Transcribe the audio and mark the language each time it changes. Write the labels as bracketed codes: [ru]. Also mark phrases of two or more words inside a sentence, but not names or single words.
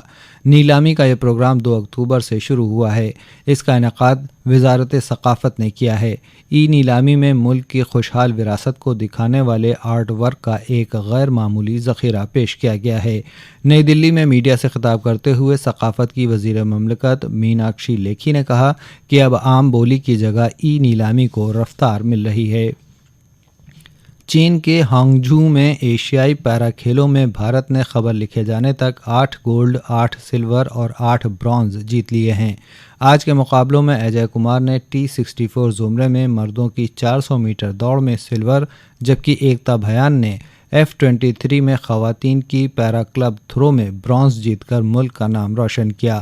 [ur] نیلامی کا یہ پروگرام 2 اکتوبر سے شروع ہوا ہے۔ اس کا انعقاد وزارت ثقافت نے کیا ہے۔ ای نیلامی میں ملک کی خوشحال وراثت کو دکھانے والے آرٹ ورک کا ایک غیر معمولی ذخیرہ پیش کیا گیا ہے۔ نئی دلی میں میڈیا سے خطاب کرتے ہوئے ثقافت کی وزیر مملکت میناکشی لیکھی نے کہا کہ اب عام بولی کی جگہ ای نیلامی کو رفتار مل رہی ہے۔ چین کے ہانگجھو میں ایشیائی پیرا کھیلوں میں بھارت نے خبر لکھے جانے تک 8 گولڈ، 8 سلور اور 8 برونز جیت لیے ہیں۔ آج کے مقابلوں میں اجے کمار نے T64 زمرے میں مردوں کی 400 میٹر دوڑ میں سلور، جبکہ ایکتا بھیان نے F23 میں خواتین کی پیرا [en] club throw [ur] میں برونز جیت کر ملک کا نام روشن کیا۔